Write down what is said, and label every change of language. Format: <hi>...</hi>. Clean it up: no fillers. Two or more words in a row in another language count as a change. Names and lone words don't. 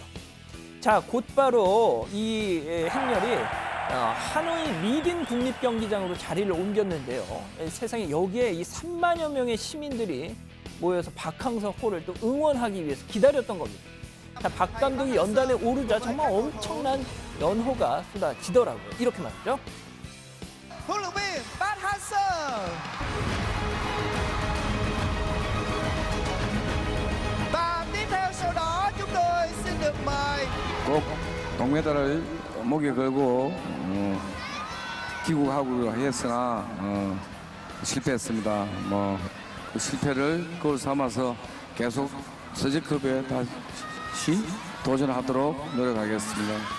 <ko>자, 곧바로 이 행렬이 하노이 미딘 국립경기장으로 자리를 옮겼는데요. 세상에 여기에 이 3만여 명의 시민들이 모여서 박항서 호를 또 응원하기 위해서 기다렸던 겁니다. 자, 박 감독이 연단에 오르자 정말 엄청난 연호가 쏟아지더라고요. 이렇게 말이죠.</ko> <vi>Huấn luyện viên Park Hang-seo. Và tiếp theo sau đó chúng tôi xin được mời</vi> <ko>꼭 동메달을 목에 걸고 귀국하고 했으나 실패했습니다. 그 실패를 거울 삼아서 계속 서지컵에 다시 도전하도록 노력하겠습니다.</ko>